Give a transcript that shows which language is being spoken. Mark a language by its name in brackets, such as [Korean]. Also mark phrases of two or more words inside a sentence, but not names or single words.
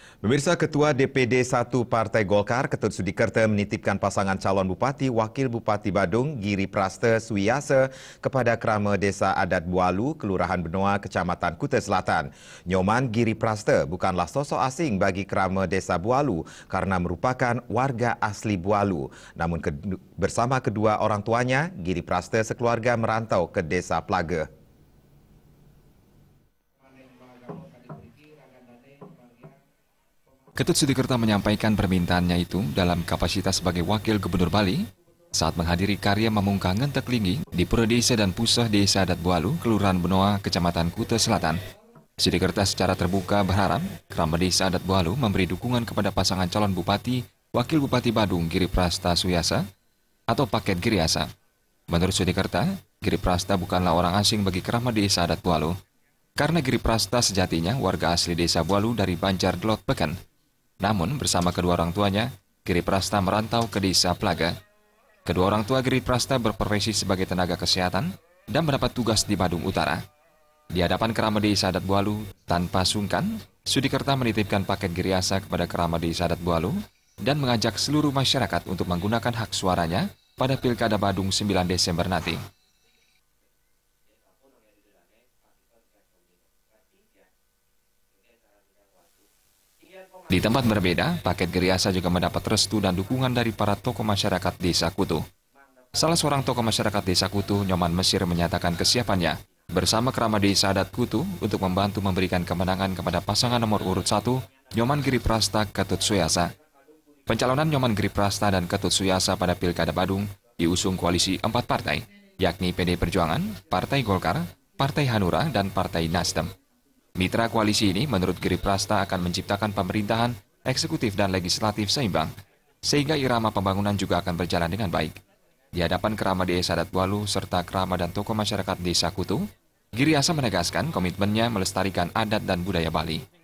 [Indonesian] Pemirsa, Ketua DPD 1 Partai Golkar, Ketut Sudikerta menitipkan pasangan calon Bupati Wakil Bupati Badung, Giri Prasta Suiyasa kepada Krama Desa Adat Bualu, Kelurahan Benoa, Kecamatan Kuta Selatan. Nyoman Giri Prasta bukanlah sosok asing bagi Krama Desa Bualu karena merupakan warga asli Bualu. Namun bersama kedua orang tuanya, Giri Prasta sekeluarga merantau ke Desa Pelaga. Ketut Sudikerta menyampaikan permintaannya itu dalam kapasitas sebagai Wakil Gubernur Bali saat menghadiri karya Memungkah Ngentek Linggi di Pura Desa dan Pusah Desa Adat Bualu, Kelurahan Benoa, Kecamatan Kuta Selatan. Sudikerta secara terbuka berharap Krama Desa Adat Bualu memberi dukungan kepada pasangan calon Bupati Wakil Bupati Badung Giri Prasta Suiyasa atau paket Giriasa. Menurut Sudikerta, Giri Prasta bukanlah orang asing bagi Krama Desa Adat Bualu karena Giri Prasta sejatinya warga asli Desa Bualu dari Banjar Delot Beken. Namun, bersama kedua orang tuanya, Giri Prasta merantau ke Desa Pelaga. Kedua orang tua Giri Prasta berprofesi sebagai tenaga kesehatan dan mendapat tugas di Badung Utara. Di hadapan Krama Desa Adat Bualu, tanpa sungkan, Sudikerta menitipkan paket Giriasa kepada Krama Desa Adat Bualu dan mengajak seluruh masyarakat untuk menggunakan hak suaranya pada Pilkada Badung 9 Desember nanti. Di tempat berbeda, paket Giriasa juga mendapat restu dan dukungan dari para tokoh masyarakat Desa Kutu. Salah seorang tokoh masyarakat Desa Kutu, Nyoman Mesir, menyatakan kesiapannya bersama Krama Desa Adat Kutu untuk membantu memberikan kemenangan kepada pasangan nomor urut 1, Nyoman Giri Prasta Ketut Suiyasa. Pencalonan Nyoman Giri Prasta dan Ketut Suiyasa pada Pilkada Badung diusung koalisi 4 partai, yakni PD Perjuangan, Partai Golkar, Partai Hanura, dan Partai Nasdem. Mitra koalisi ini menurut Giri Prasta akan menciptakan pemerintahan, eksekutif dan legislatif seimbang, sehingga irama pembangunan juga akan berjalan dengan baik. Di hadapan Krama Desa Adat Bualu serta Krama dan tokoh masyarakat Desa Kutu, Giriasa menegaskan komitmennya melestarikan adat dan budaya Bali.